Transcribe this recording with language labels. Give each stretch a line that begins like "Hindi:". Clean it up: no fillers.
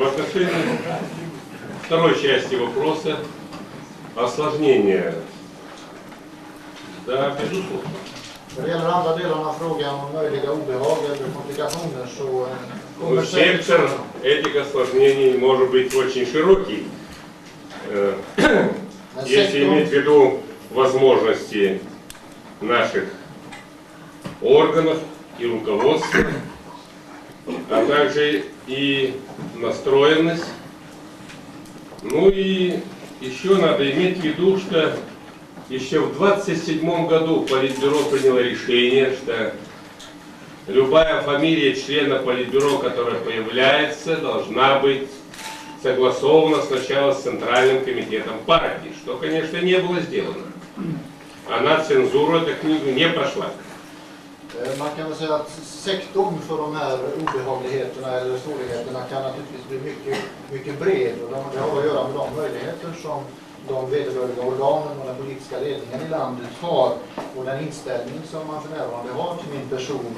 Russian: отношении второй части вопроса, осложнения, да, безусловно.
Swedish: När det gäller andra delen av frågan om möjliga obehag eller komplikationer så kommer
Russian: Спектр этих осложнений может быть очень широкий, если иметь в виду возможности наших органов и руководства, а также и настроенность. Ну и еще надо иметь в виду, что еще в 27 году Политбюро приняло решение, что любая фамилия члена Политбюро, которая появляется, должна быть согласована сначала с Центральным комитетом партии, что, конечно, не было сделано. Она цензуру эта книгу не прошла.
Swedish: Man kan väl säga att sektorn för de här obehagligheterna eller svårigheterna kan naturligtvis bli mycket bred och det har att göra med de möjligheter som de vederbörliga organen och den politiska ledningen i landet har och den inställning som man för närvarande har till min person.